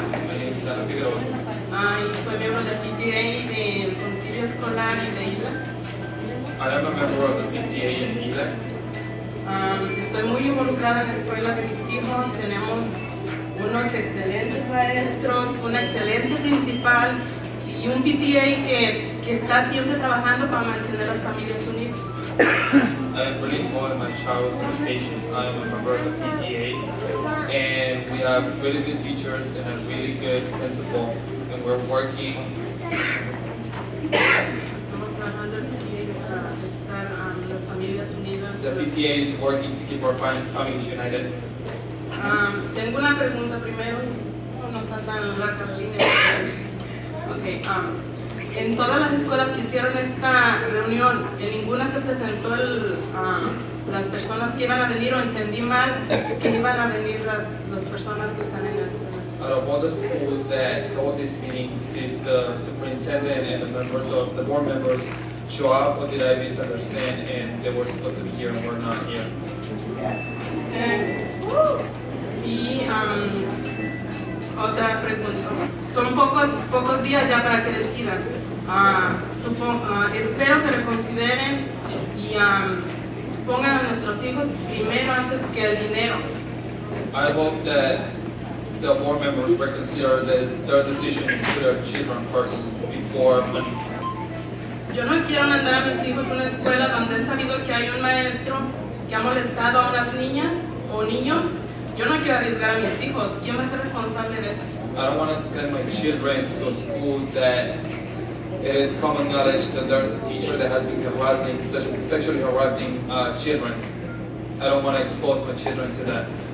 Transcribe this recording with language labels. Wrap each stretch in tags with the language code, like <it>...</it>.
<es>Y soy miembro del PTA del Concilio Escolar y de Isla.</es> <en>I am a member of the PTA in Ile.</en> <es>Estoy muy involucrada en la escuela de mis hijos. Tenemos unos excelentes maestros, una excelente principal y un PTA que está siempre trabajando para mantener las familias unidas.</es> <en>I am really involved in my child's education. I am a member of the PTA, and we have really good teachers and a really good principal, and we're working.</en> <es>Estamos trabajando el PTA para estar las familias unidas.</es> <en>The PTA is working to keep our families united.</en> <es>Tengo una pregunta primero. No está tan larga la línea. Okay. En todas las escuelas que hicieron esta reunión, en ninguna se presentó las personas que iban a venir, o entendí mal que iban a venir las personas que están en las escuelas.</es> <en>Out of all the schools that held this meeting, did the superintendent and the members of the board members show up, or did I misunderstand and they were supposed to be here and were not here?</en> <es>Y otra pregunta. Son pocos días ya para que decidan. Espero que reconsideren y pongan a nuestros hijos primero antes que el dinero.</es> <en>I hope that the board members reconsider their decision to put their children first before money.</en> <es>Yo no quiero mandar a mis hijos a una escuela donde he sabido que hay un maestro que ha molestado a unas niñas o niños. Yo no quiero arriesgar a mis hijos. ¿Quién va a ser responsable de eso?</es> <en>I don't want to send my children to a school that it is common knowledge that there's a teacher that has been sexually harassing children. I don't want to expose my children to that.</en>